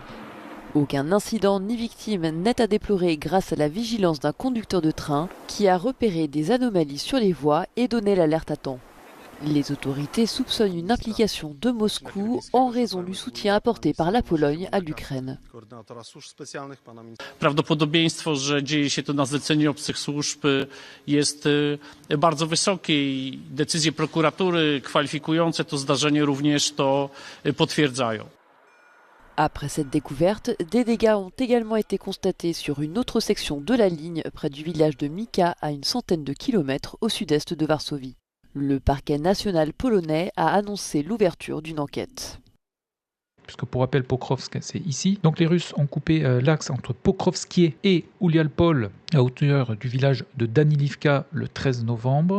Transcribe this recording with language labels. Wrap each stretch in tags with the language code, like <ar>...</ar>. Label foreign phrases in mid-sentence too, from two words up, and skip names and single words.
<fr>Aucun incident ni victime n'est à déplorer grâce à la vigilance d'un conducteur de train qui a repéré des anomalies sur les voies et donné l'alerte à temps. Les autorités soupçonnent une implication de Moscou en raison du soutien apporté par la Pologne à l'Ukraine.</fr> <pl>Prawdopodobieństwo, że dzieje się to na zlecenie obcych służb jest bardzo wysokie i decyzje prokuratury kwalifikujące to zdarzenie również to potwierdzają.</pl> <fr>Après cette découverte, des dégâts ont également été constatés sur une autre section de la ligne près du village de Mika à une centaine de kilomètres au sud-est de Varsovie. Le parquet national polonais a annoncé l'ouverture d'une enquête. Puisque pour rappel, Pokrovsk, c'est ici. Donc les Russes ont coupé l'axe entre Pokrovskie et Ulialpol à hauteur du village de Danilivka le 13 novembre.</fr>